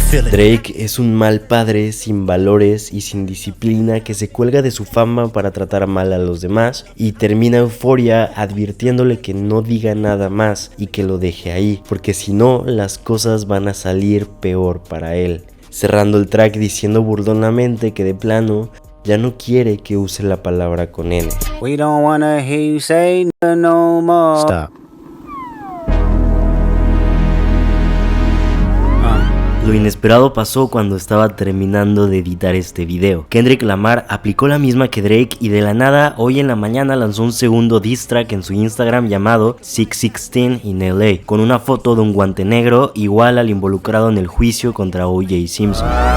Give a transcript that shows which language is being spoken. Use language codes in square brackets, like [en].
[es] Drake es un mal padre sin valores y sin disciplina que se cuelga de su fama para tratar mal a los demás y termina Euphoria advirtiéndole que no diga nada más y que lo deje ahí, porque si no las cosas van a salir peor para él, cerrando el track diciendo burlonamente que de plano ya no quiere que use la palabra con N. [en] We don't wanna hear you say no more. Stop. [es] Lo inesperado pasó cuando estaba terminando de editar este video. Kendrick Lamar aplicó la misma que Drake y de la nada hoy en la mañana lanzó un segundo diss track en su Instagram llamado 616 in LA, con una foto de un guante negro igual al involucrado en el juicio contra O.J. Simpson.